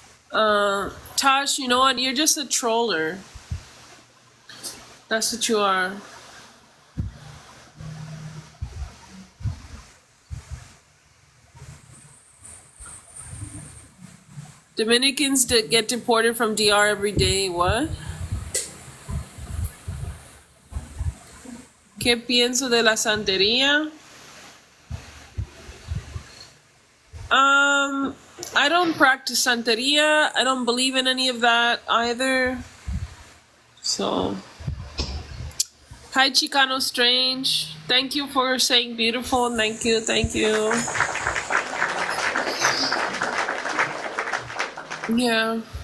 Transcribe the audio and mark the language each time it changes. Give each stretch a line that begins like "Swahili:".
English: Tosh, you know what? You're just a troller. That's what you are. Dominicans get deported from DR every day. What?
Spanish: ¿Qué pienso de la santería?
English: I don't practice Santeria. I don't believe in any of that either. So, hi Chicano Strange. Thank you for saying beautiful. Thank you, thank you. Yeah.